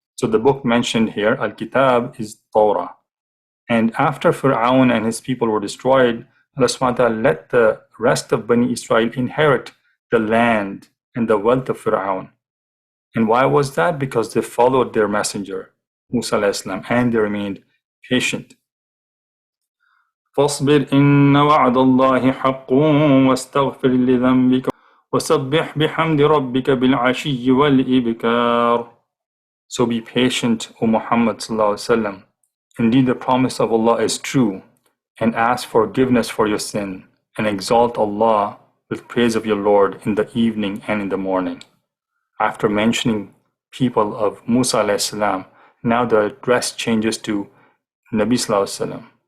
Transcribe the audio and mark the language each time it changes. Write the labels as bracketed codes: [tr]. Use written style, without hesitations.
[en] So the book mentioned here, Al-Kitab, is Torah. And after Fir'aun and his people were destroyed, Allah subhanahu wa ta'ala let the rest of Bani Israel inherit the land and the wealth of Fir'aun. And why was that? Because they followed their messenger, Musa alayhi salam, and they remained patient. [ar] فاصبر إن وعد الله حق واستغفر لذنبك وسبح بحمد ربك بالعشي والإبكار. [en] So be patient, O Muhammad sallallahu alaihi wasallam. Indeed, the promise of Allah is true, and ask forgiveness for your sin, and exalt Allah with praise of your Lord in the evening and in the morning. After mentioning people of Musa alayhi salam, now the address changes to Nabi sallallahu alaihi wasallam.